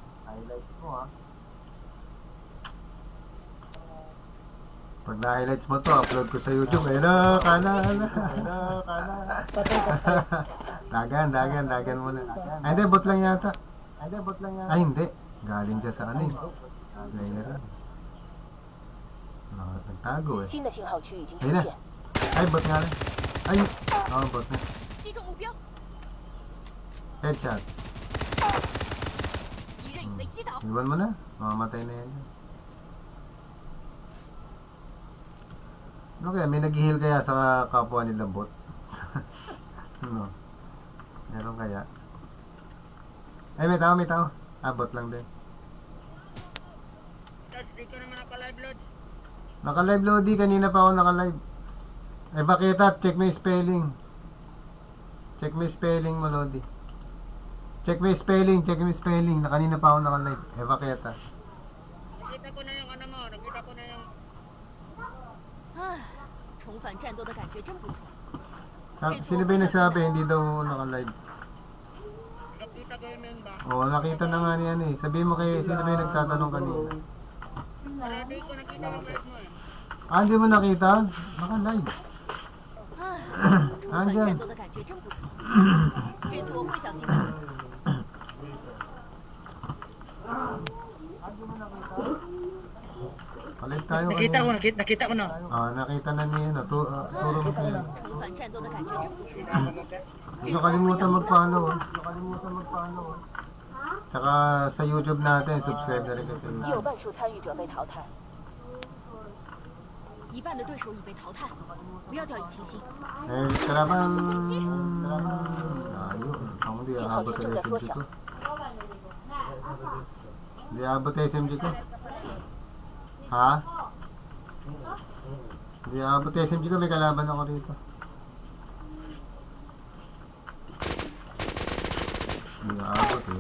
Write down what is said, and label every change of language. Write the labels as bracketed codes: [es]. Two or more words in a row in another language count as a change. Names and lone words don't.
[tl] Pag na-highlights mo to, upload ko sa YouTube. Kana. Dagan muna. Ay, hindi, bot lang yata. Ay, hindi. Galing dyan sa player. Nagtago eh. [zh] 新的信号区已经出 [tl] Ayun na. [zh] 现， [tl] Ay, bot nga lang. Ay, bot na. [zh] 击中目标， [tl] Headshot. [zh] 敌人已被击倒。 [tl] Iwan mo na. Mamamatay na yan. Ano kaya? May nag-heal kaya sa kapwa nila bot? Ano? Meron kaya? Ay, may tao, may tao. Ah, bot lang din. Dito naman naka-live load. Naka-live Lodi, kanina pa ako naka-live. Eh, bakita, check mo yung spelling. Check mo yung spelling mo, Lodi. Check mo yung spelling, check mo yung spelling. Na kanina pa ako naka-live. Eh, bakita. Nakita ko na yung ano mo, nakita ko na yung... [zh] 啊，重返战斗的感觉真不错。 [tl] Sino ba yung nagsabi? Hindi daw naka-live. Nakita ko yun ba? Oo, nakita na nga ni ano eh. Sabihin mo kay sino ba yung nagtatanong kanina. Hindi ko nakita yung live mo eh. Ah, hindi mo nakita? Naka-live. [zh] 重返战斗的感觉真不错。这次我会小心的。 [tl] Palive tayo Nakita ko, kanina. nakita ko na. Ah, nakita na niya yun. Turo mo kayo. [zh] 重返战斗的感觉真不错。 [tl] Hindi ko kalimutan mag-follow. Tsaka sa YouTube natin, subscribe na rin kasi. [zh] 已有半数参与者被淘汰。一半的对手已被淘汰，不要掉以轻心。 [tl] Eh, kalaban... Layo. Ako hindi aabot ang SMG ko. Hindi aabot ang SMG ko. Ha? Hindi aabot ang SMG ko. May kalaban ako rito. Hindi aabot eh.